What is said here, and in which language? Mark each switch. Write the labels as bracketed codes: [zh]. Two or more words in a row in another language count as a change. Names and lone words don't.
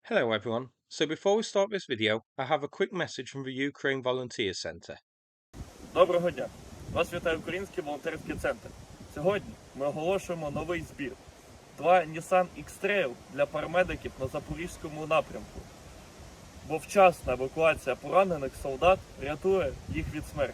[en] Hello everyone. So before we start this video, I have a quick message from the Ukraine Volunteer Center. [uk] Доброго дня! Вас вітає Український волонтерський центр. Сьогодні ми оголошуємо новий збір. 2 Nissan X-Trail для парамедиків на Запорізькому напрямку. Бо вчасна евакуація поранених солдат рятує їх від смерті.